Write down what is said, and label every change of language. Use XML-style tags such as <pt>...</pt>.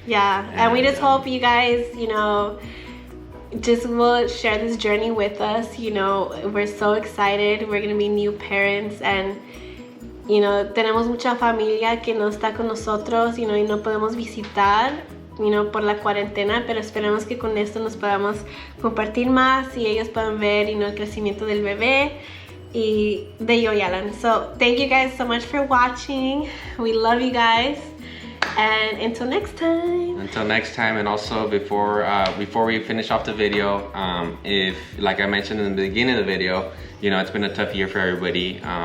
<en>Yeah, and we just hope you guys, you know, just will share this journey with us. You know, we're so excited. We're gonna be new parents, and you know,</en> <es>tenemos mucha familia que no está con nosotros,</es> <en>you know,</en> <es>y no podemos visitar, you know, por la cuarentena, pero esperamos que con esto nos podamos compartir más y ellos puedan ver, you know, el crecimiento del bebé y de yo y Alan.</es> <en>So thank you guys so much for watching. We love you guys, and until next time. Until next time, and also before we finish off the video, if, like I mentioned in the beginning of the video, you know, it's been a tough year for everybody.</en>